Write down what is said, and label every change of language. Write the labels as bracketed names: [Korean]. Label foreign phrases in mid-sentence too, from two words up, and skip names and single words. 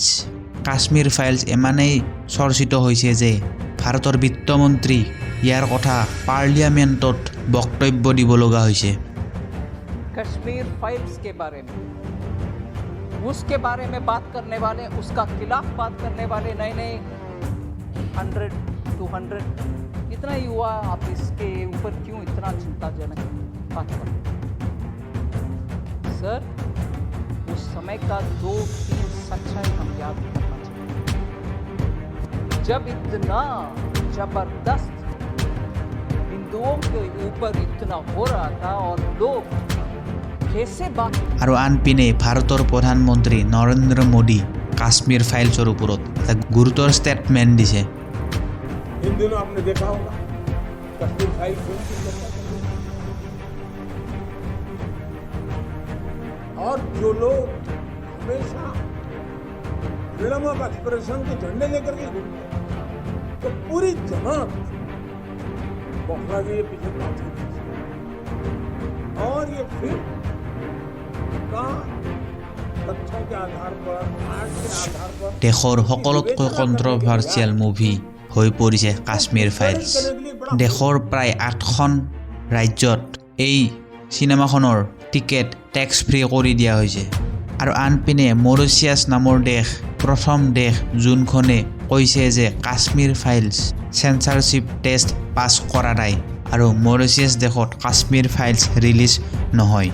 [Assamese] কাশ্মীৰ ফাইলছ ইমানেই চৰ্চিত হৈছে যে ভাৰতৰ বিত্তমন্ত্ৰী ইয়াৰ কথা পাৰ্লিয়ামেণ্টত বক্তব্য দিব লগা হৈছে। [Hindi] कश्मीर फाइल्स के बारे में, उसके बारे में बात करने वाले, उसका खिलाफ बात करने वाले नए नए 100, 200 इतना ही हुआ। आप इसके ऊपर क्यों इतना चिंताजनक बात कर? सर, उस समय का 2-3 सच्चाई हम याद करना चाहिए। जब इतना जबरदस्त हिंदुओं के ऊपर इतना हो रहा था और लोग कैसे बात। [Assamese] আৰু আনপিনে ভাৰতৰ প্ৰধানমন্ত্ৰী নৰেন্দ্ৰ মোদী কাশ্মীৰ ফাইলছৰ ওপৰত এটা গুৰুতৰ ষ্টেটমেণ্ট দিছে। [Hindi] इन दिनों आपने देखा होगा कश्मीर फाइल फिल्म की चर्चा चल रही है। और जो लोग हमेशा [English] freedom of expression [Hindi] के झंडे लेकर के घूमते हैं, तो पूरी जमात बखला के ये पीछे बात करती है। और ये फिल्म का तथ्यों के आधार पर, आर्ट के आधार पर [Assamese] দেশৰ সকলোতকৈ [English] controversial movie [Assamese] হৈ পৰিছে কাশ্মীৰ ফাইলছ। দেশৰ প্ৰায় 8খন ৰাজ্যত এই চিনেমাখনৰ [English] ticket tax free [Assamese] কৰি দিয়া হৈছে। আৰু আনপিনে মৰিচিয়াছ নামৰ দেশ প্ৰথম দেশ যোনখনে কৈছে যে কাশ্মীৰ ফাইলছ [English] censorship test pass [Assamese] কৰা নাই আৰু মৰিচিয়াছ দেশত কাশ্মীৰ ফাইলছ ৰিলিজ নহয়।